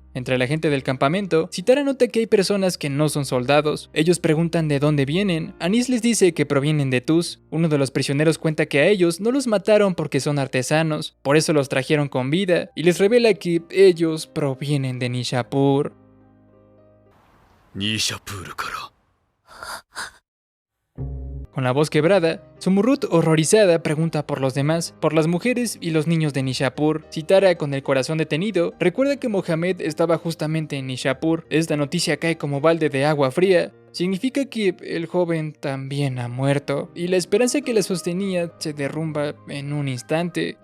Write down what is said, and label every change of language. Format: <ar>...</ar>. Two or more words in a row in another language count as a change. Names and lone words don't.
<es>Entre la gente del campamento, Sitara nota que hay personas que no son soldados. Ellos preguntan de dónde vienen. Anis les dice que provienen de Tus. Uno de los prisioneros cuenta que a ellos no los mataron porque son artesanos, por eso los trajeron con vida, y les revela que ellos provienen de Nishapur.</es> <ja>ニーシャプールから</ja> <es>Con la voz quebrada, Sumurrut, horrorizada, pregunta por los demás, por las mujeres y los niños de Nishapur. Sitara, con el corazón detenido, recuerda que Mohamed estaba justamente en Nishapur. Esta noticia cae como balde de agua fría. Significa que el joven también ha muerto, y la esperanza que la sostenía se derrumba en un instante.</es>